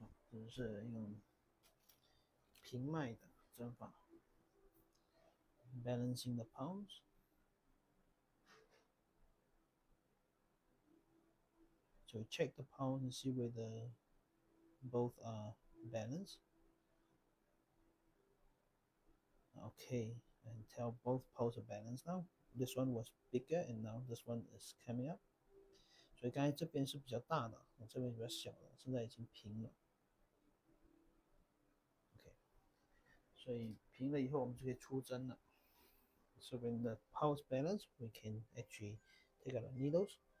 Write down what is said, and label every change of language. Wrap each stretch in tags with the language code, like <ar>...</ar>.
<zh>这是用平脉的针法</zh> <en>balancing the pulse， so we check the pulse and see whether both are balanced. Okay, and tell both pulse are balanced now. This one was bigger and now this one is coming up.</en> <zh>所以刚才这边是比较大的，这边比较小的，现在已经平了。 OK， 所以平了以后我们就可以出针了。</zh> <en>So when the pulse balance, we can actually take out the needles.</en>